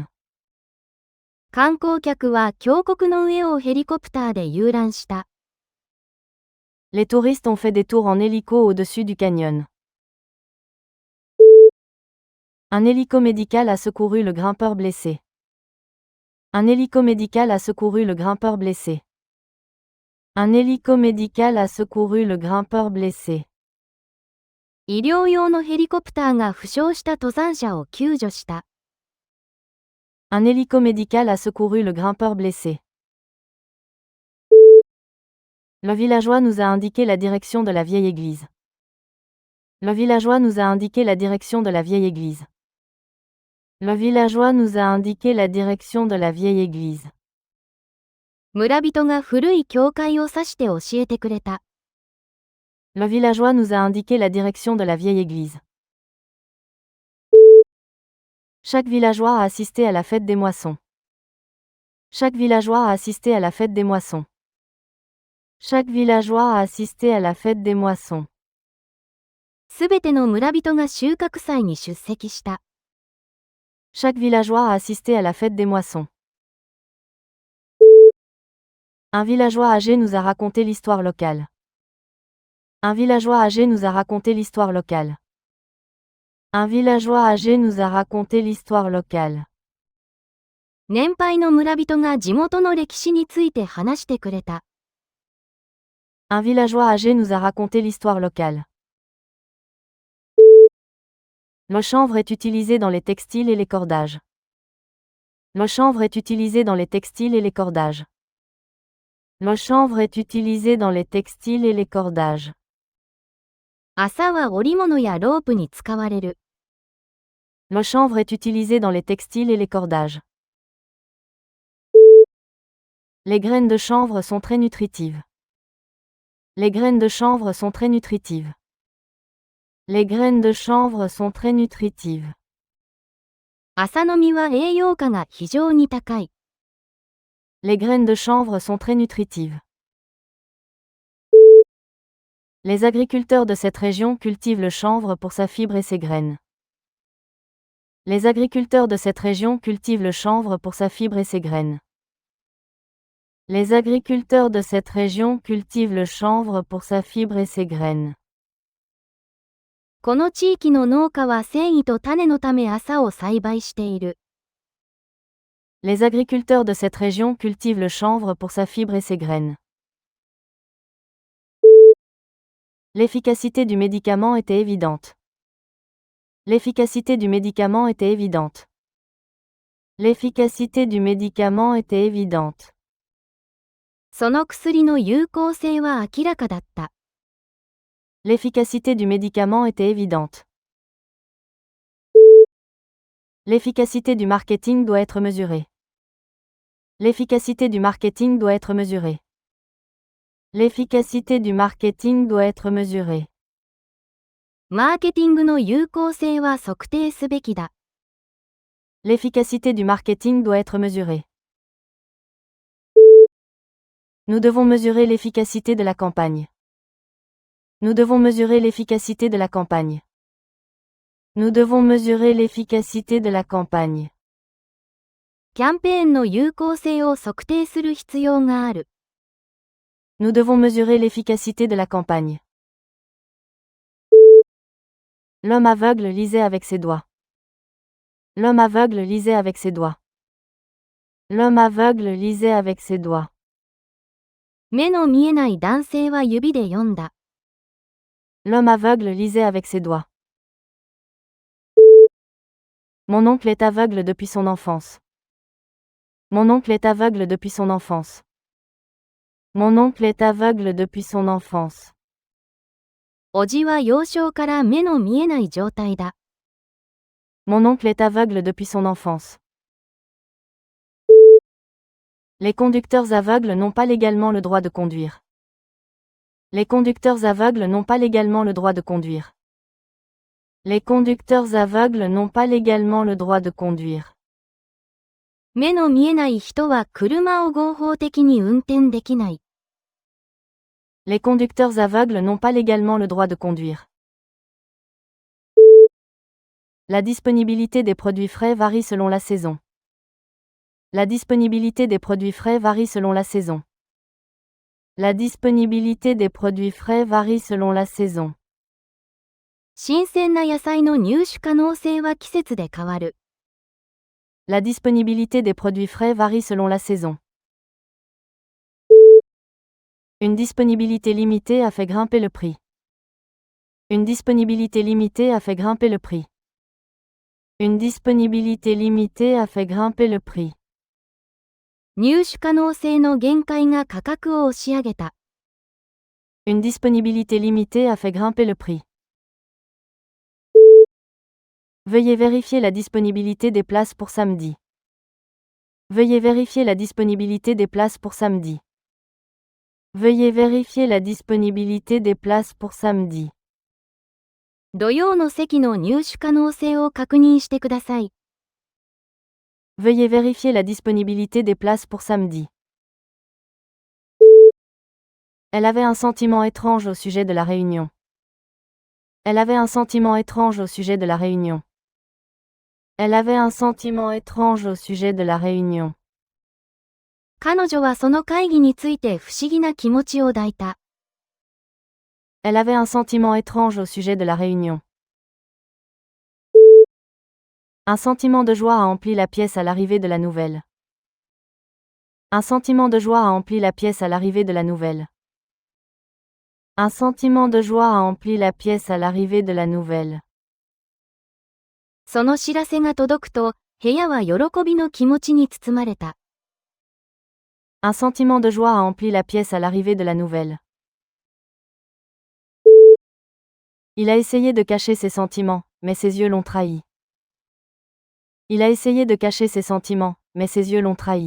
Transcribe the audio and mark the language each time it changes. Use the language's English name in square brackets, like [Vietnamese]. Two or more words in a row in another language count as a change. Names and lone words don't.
[Japanese] 観光客は峡谷の上をヘリコプターで遊覧した。 [French] Les touristes ont fait des tours en hélico au-dessus du canyon. Un hélico médical a secouru le grimpeur blessé. Un hélico médical a secouru le grimpeur blessé. Un hélico médical a secouru le grimpeur blessé. [Japanese] 医療用のヘリコプターが負傷した登山者を救助した。 [French] Un hélico médical a secouru le grimpeur blessé. Le villageois nous a indiqué la direction de la vieille église. Le villageois nous a indiqué la direction de la vieille église. Le villageois nous a indiqué la direction de la vieille église. [Japanese] 村人が古い教会を指して教えてくれた。 [French] Le villageois nous a indiqué la direction de la vieille église. Chaque villageois a assisté à la fête des moissons. Chaque villageois a assisté à la fête des moissons. Chaque villageois a assisté à la fête des moissons. [Japanese] すべての村人が収穫祭に出席した。 [French] Chaque villageois a assisté à la fête des moissons. Un villageois âgé nous a raconté l'histoire locale. Un villageois âgé nous a raconté l'histoire locale. Un villageois âgé nous a raconté l'histoire locale. [Japanese] 年配の村人が地元の歴史について話してくれた。 [French] Un villageois âgé nous a raconté l'histoire locale. Le chanvre est utilisé dans les textiles et les cordages. Le chanvre est utilisé dans les textiles et les cordages. Le chanvre est utilisé dans les textiles et les cordages. [Japanese] 麻は織物やロープに使われる。 [French] Le chanvre est utilisé dans les textiles et les cordages. Les graines de chanvre sont très nutritives. Les graines de chanvre sont très nutritives. Les graines de chanvre sont très nutritives. [Japanese] 麻の実は栄養価が非常に高い。 [French] Les graines de chanvre sont très nutritives. Les agriculteurs de cette région cultivent le chanvre pour sa fibre et ses graines. Les agriculteurs de cette région cultivent le chanvre pour sa fibre et ses graines. Les agriculteurs de cette région cultivent le chanvre pour sa fibre et ses graines. [Japanese] この地域の農家は繊維と種のため麻を栽培している。 [French] Les agriculteurs de cette région cultivent le chanvre pour sa fibre et ses graines. L'efficacité du médicament était évidente. L'efficacité du médicament était évidente. L'efficacité du médicament était évidente. [Japanese] その薬の有効性は明らかだった。 [French] L'efficacité du médicament était évidente. L'efficacité du marketing doit être mesurée. L'efficacité du marketing doit être mesurée. L'efficacité du marketing doit être mesurée. [Japanese] マーケティングの有効性は測定すべきだ。 [French] L'efficacité du marketing doit être mesurée. Nous devons mesurer l'efficacité de la campagne. Nous devons mesurer l'efficacité de la campagne. Nous devons mesurer l'efficacité de la campagne. [Japanese] キャンペーンの有効性を測定する必要がある。 [French] Nous devons mesurer l'efficacité de la campagne. L'homme aveugle lisait avec ses doigts. L'homme aveugle lisait avec ses doigts. L'homme aveugle lisait avec ses doigts. [Japanese] 目の見えない男性は指で読んだ。 [French] L'homme aveugle lisait avec ses doigts. Mon oncle est aveugle depuis son enfance. Mon oncle est aveugle depuis son enfance. Mon oncle est aveugle depuis son enfance. [Japanese] おじは幼少から目の見えない状態だ。 [French] Mon oncle est aveugle depuis son enfance. Les conducteurs aveugles n'ont pas légalement le droit de conduire. Les conducteurs aveugles n'ont pas légalement le droit de conduire. Les conducteurs aveugles n'ont pas légalement le droit de conduire. [Japanese] 目の見えない人は車を合法的に運転できない。 [French] Les conducteurs aveugles n'ont pas légalement le droit de conduire. La disponibilité des produits frais varie selon la saison. La disponibilité des produits frais varie selon la saison. La disponibilité des produits frais varie selon la saison. [Japanese] 新鮮な野菜の入手可能性は季節で変わる。 [French] La disponibilité des produits frais varie selon la saison. Une disponibilité limitée a fait grimper le prix. Une disponibilité limitée a fait grimper le prix. Une disponibilité limitée a fait grimper le prix. [Japanese] 入手可能性の限界が価格を押し上げた。 [French] Une disponibilité limitée a fait grimper le prix. Veuillez vérifier la disponibilité des places pour samedi. Veuillez vérifier la disponibilité des places pour samedi. Veuillez vérifier la disponibilité des places pour samedi. [Japanese] 土曜の席の入手可能性を確認してください。 [French] Veuillez vérifier la disponibilité des places pour samedi. Elle avait un sentiment étrange au sujet de la réunion. Elle avait un sentiment étrange au sujet de la réunion. Elle avait un sentiment étrange au sujet de la réunion. [Japanese] 彼女はその会議について不思議な気持ちを抱いた。 [French] Elle avait un sentiment étrange au sujet de la réunion. Un sentiment de joie a empli la pièce à l'arrivée de la nouvelle. Un sentiment de joie a empli la pièce à l'arrivée de la nouvelle. Un sentiment de joie a empli la pièce à l'arrivée de la nouvelle. [Japanese] その知らせが届くと、部屋は喜びの気持ちに包まれた。 [French] Un sentiment de joie a empli la pièce à l'arrivée de la nouvelle. Il a essayé de cacher ses sentiments, mais ses yeux l'ont trahi. Il a essayé de cacher ses sentiments, mais ses yeux l'ont trahi.